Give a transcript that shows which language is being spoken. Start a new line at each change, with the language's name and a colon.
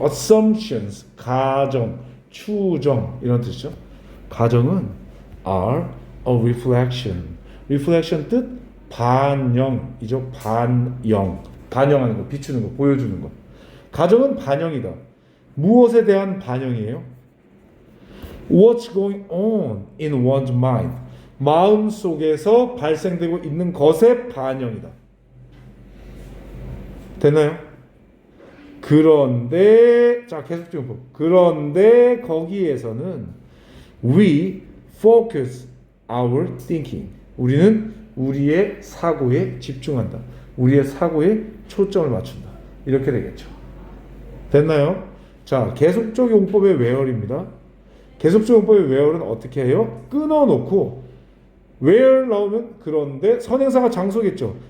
Korean: assumptions, 가정, 추정 이런 뜻이죠. 가정은
English: are a reflection.
Korean: reflection 뜻 반영이죠. 반영하는 거, 비추는 거, 보여주는 거. 가정은 반영이다. 무엇에 대한 반영이에요?
English: What's going on in one's mind?
Korean: 마음 속에서 발생되고 있는 것의 반영이다. 됐나요? 그런데 자 계속 좀 보. 그런데 거기에서는
English: we focus our thinking.
Korean: 우리는 우리의 사고에 집중한다. 우리의 사고에 초점을 맞춘다. 이렇게 되겠죠. 됐나요? 자, 계속적 용법의 where입니다. 계속적 용법의 where는 어떻게 해요? 끊어놓고 where 나오면 그런데 선행사가 장소겠죠.